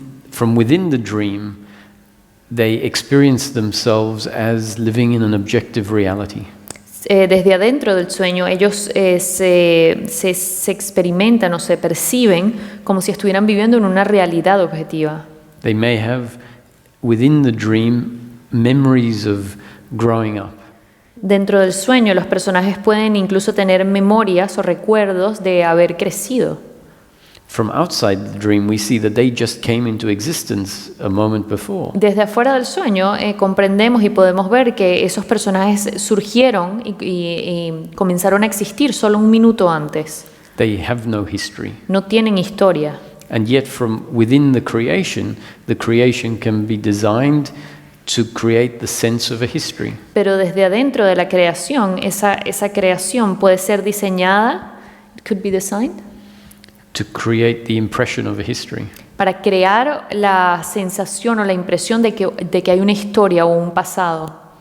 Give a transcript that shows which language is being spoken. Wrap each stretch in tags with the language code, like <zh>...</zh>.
<en>From within the dream, they experience themselves as living in an objective reality.</en> <es>Desde adentro del sueño, ellos se experimentan o se perciben como si estuvieran viviendo en una realidad objetiva.</es> <en>They may have, within the dream, memories of growing up.</en> <es>Dentro del sueño, los personajes pueden incluso tener memorias o recuerdos de haber crecido.</es> <en>From outside the dream, we see that they just came into existence a moment before.</en> <es>Desde afuera del sueño comprendemos y podemos ver que esos personajes surgieron y comenzaron a existir solo un minuto antes.</es> <en>They have no history.</en> <es>No tienen historia.</es> <en>And yet from within the creation can be designed to create the sense of a history.</en> <es>Pero desde adentro de la creación, esa creación puede ser diseñada,</es> <en>could be designed, To create the impression of a history.</en> <es>para crear la sensación o la impresión de que hay una historia o un pasado.</es>